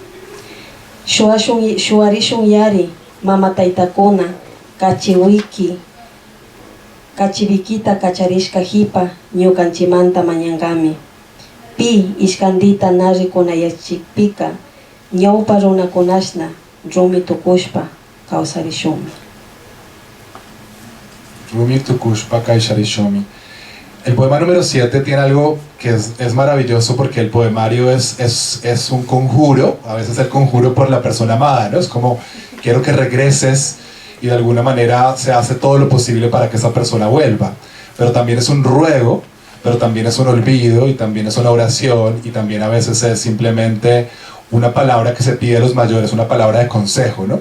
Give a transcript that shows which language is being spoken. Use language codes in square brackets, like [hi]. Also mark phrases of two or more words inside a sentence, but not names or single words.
[qu] Shuarishun yari mama taytakuna kachibikita kacharishka hipa ñukanchimanta mañangami. Pi ishkandita narikunayachikpika ñawpa runakunashna rumi tukushpa kawsarishunmi. Rumi tukushpa kawsarishunmi. [es] El poema número 7 tiene algo que es maravilloso, porque el poemario es un conjuro, a veces el conjuro por la persona amada, ¿no? Es como, quiero que regreses, y de alguna manera se hace todo lo posible para que esa persona vuelva. Pero también es un ruego, pero también es un olvido, y también es una oración, y también a veces es simplemente una palabra que se pide a los mayores, una palabra de consejo, ¿no?